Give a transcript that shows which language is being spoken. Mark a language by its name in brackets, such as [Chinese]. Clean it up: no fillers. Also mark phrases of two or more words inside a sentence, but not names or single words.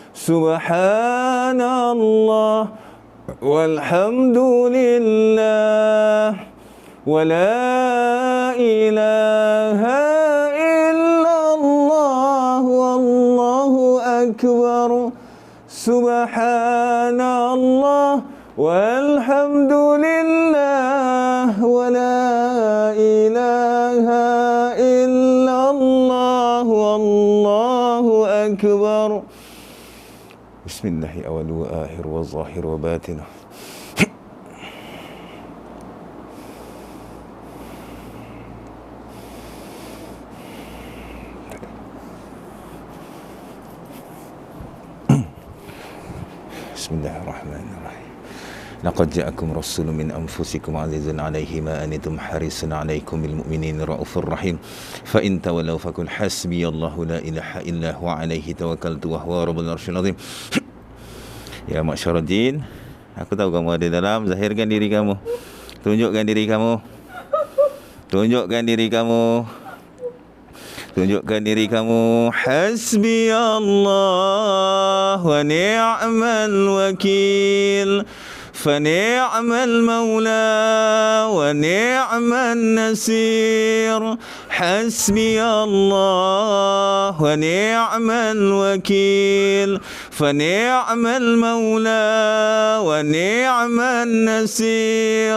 [Arabic] سبحان الله والحمد لله ولا إله إلا الله والله أكبر. سبحان الله والحمد لله ولا إله إلا الله والله أكبر. بسم الله أول وآخر وظاهر وباطن. بسم الله الرحمن الرحيم. لقد جاءكم رسول من أنفسكم عزيز عليه ما عنتم حريص عليكم بالمؤمنين رءوف رحيم. فإن تولوا فقل حسبي الله لا إله إلا هو عليه توكلت وهو رب العرش العظيم. يا معشر الجن, [Malay] aku tahu kamu ada dalam. Zahirkan diri kamu. Tunjukkan diri kamu. Tunjukkan diri kamu. Tunjukkan diri kamu. [Arabic] حسبي الله ونعم الوكيل. فنعم المولى ونعم النصير. حسبي الله ونعم الوكيل. فنعم المولى ونعم النصير.